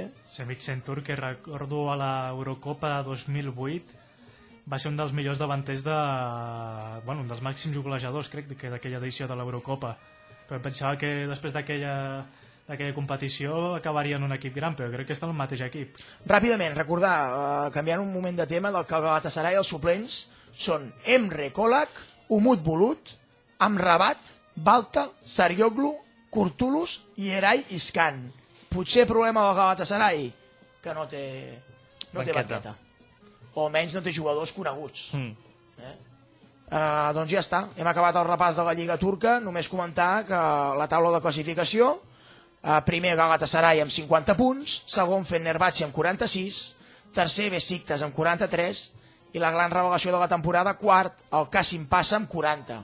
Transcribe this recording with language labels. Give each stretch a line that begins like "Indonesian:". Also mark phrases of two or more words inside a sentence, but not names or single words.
Catalan: Semih Şentürk, que recordo a l'Eurocopa de 2008, va ser un dels millors davanters un dels màxims golejadors, crec, d'aquella edició de l'Eurocopa. Però pensava que després d'aquella competició acabaria en un equip gran, però crec que està en el mateix equip. Ràpidament, recordar, canviant un moment de tema, del que el Galatasaray, els suplents són Emre Kolak, Umut Bulut, Amrabat, Balta, Sarioglu, Kurtulus i Eray Iskan. Potser problema del Galatasaray, que no té banqueta. O almenys no té jugadors coneguts. Doncs ja està, hem acabat el repàs de la Lliga Turca. Només comentar que la taula de classificació, primer Galatasaray amb 50 punts, segon Fenerbahce amb 46, tercer Besiktas amb 43 i la gran revelació de la temporada, quart, el Kasim Passa amb 40.